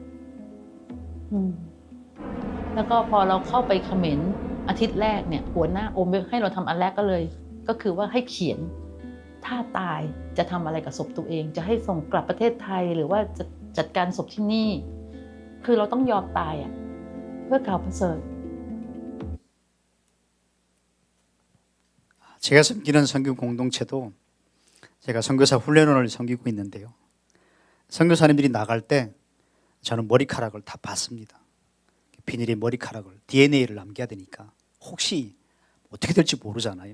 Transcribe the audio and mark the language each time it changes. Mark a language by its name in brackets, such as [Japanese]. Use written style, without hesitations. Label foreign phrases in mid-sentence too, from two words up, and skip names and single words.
[Thai] แล้วก็พอเราเข้าไปเขมรอาทิตย์แรกเนี่ยหัวหน้าโอมให้เราทำอันแรกก็คือว่าให้เขียนถ้าตายจะทำอะไรกับศพตัวเองจะให้ส่งกลับประเทศไทยหรือว่าจะจัดการศพที่นี่คือเราต้องยอมตายเพื่อข่าวประเสริฐ [Korean] 제가 섬기는 선교 공동체도 제가 선교사 훈련원을 섬기고 있는데요. 선교사님들이 나갈 때 저는 머리카락을 다 받습니다. 비닐에 머리카락을 DNA를 남겨야 되니까 혹시 어떻게 될지 모르잖아요.